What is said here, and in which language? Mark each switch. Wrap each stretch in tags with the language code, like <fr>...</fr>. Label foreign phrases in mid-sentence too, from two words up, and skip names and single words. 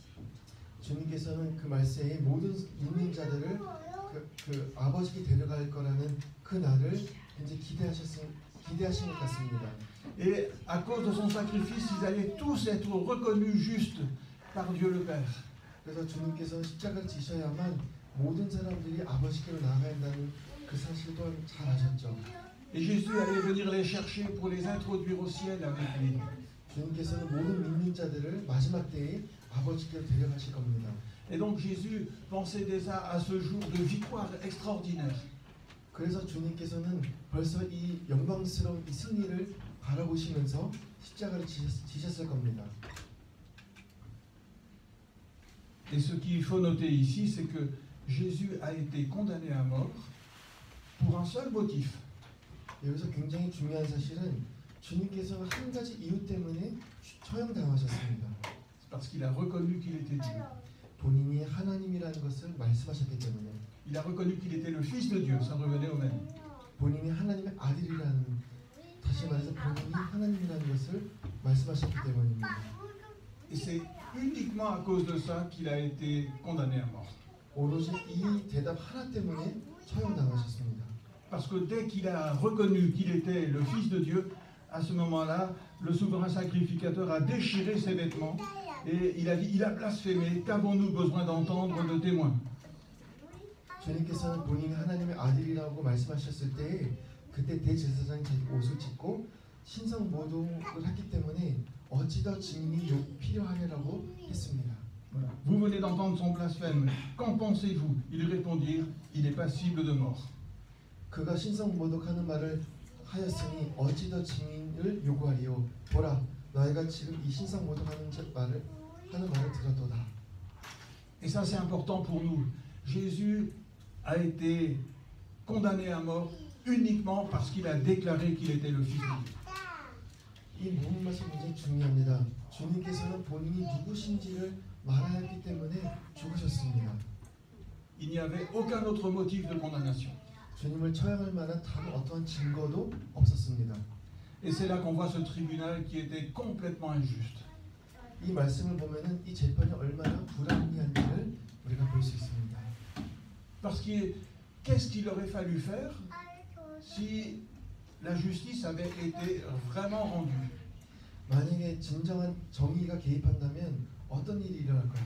<ko>주님께서는 그 말씀에 모든 믿는 자들을 그 아버지께 데려갈 거라는 그 날을 이제 기대하신 것 같습니다.</ko> <fr>Et à cause de son sacrifice, ils allaient tous être reconnus justes par Dieu le Père.</fr> <ko>그래서 주님께서는 십자가를 지셔야만 모든 사람들이 아버지께로 나아가야 한다는 그 사실 또한 잘 아셨죠.</ko> <fr>Et Jésus allait venir les chercher pour les introduire au ciel avec lui.</fr> <ko>주님께서는 모든 믿는 자들을 마지막 때에 아버지께로 데려가실 겁니다.</ko> <fr>Et donc Jésus pensait déjà à ce jour de victoire extraordinaire.</fr> <ko>그래서 주님께서는 벌써 이 영광스러운 이 승리를 바라보시면서 십자가를 지셨을 겁니다.</ko> <fr>Et ce qu'il faut noter ici, c'est que Jésus a été condamné à mort pour un seul motif.</fr> <ko>여기서 굉장히 중요한 사실은 주님께서 한 가지 이유 때문에 처형당하셨습니다.</ko> <fr>C'est parce qu'il a reconnu qu'il était Dieu.</fr> <ko>본인이 하나님이라는 것을 말씀하셨기 때문에,</ko> <fr>Il a reconnu qu'il était le Fils de Dieu, ça revenait au même.</fr> <ko>본인이 하나님의 아들이라는, 다시 말해서 본인이 하나님이라는 것을 말씀하셨기 때문입니다.</ko> <fr>Et c'est uniquement à cause de ça qu'il a été condamné à mort.</fr> <ko>오로지 이 대답 하나 때문에 처형당하셨습니다.</ko> <fr>Parce que dès qu'il a reconnu qu'il était le Fils de Dieu, à ce moment-là, le souverain sacrificateur a déchiré ses vêtements et il a dit, il a blasphémé, qu'avons-nous besoin d'entendre de témoins?</fr> <ko>주님께서는 본인이 하나님의 아들이라고 말씀하셨을 때 그때 대제사장이 자기 옷을 찢고 신성 모독을 했기 때문에 어찌 더 증인이 필요하냐라고 했습니다.</ko> <fr>Voilà. Vous venez d'entendre son blasphème. Qu'en pensez-vous? Ils répondirent, il est passible de mort.</fr> <ko>그가 신성 모독하는 말을 하였으니 어찌 더 증인을 요구하리요. 보라, 너희가 지금 이 신성 모독하는 말을 들었도다.</ko> <fr>Et ça c'est important pour nous. Jésus a été condamné à mort uniquement parce qu'il a déclaré qu'il était le Fils de Dieu.</fr> <ko>이 모든 말씀이 굉장히 중요합니다. 주님께서는 본인이 누구신지를 말하였기 때문에 죽으셨습니다.</ko> <fr>Il n'y avait aucun autre motif de condamnation.</fr> <ko>주님을 처형할 만한 다른 어떠한 증거도 없었습니다.</ko> <fr>Et c'est là qu'on voit ce tribunal qui était complètement injuste.</fr> <ko>이 말씀을 보면은 이 재판이 얼마나 불합리한지를 우리가 볼 수 있습니다.</ko> <fr>Parce que qu'est-ce qu'il aurait fallu faire si la justice avait été vraiment rendue?</fr> <ko>만약에 진정한 정의가 개입한다면 어떤 일이 일어날까요?</ko>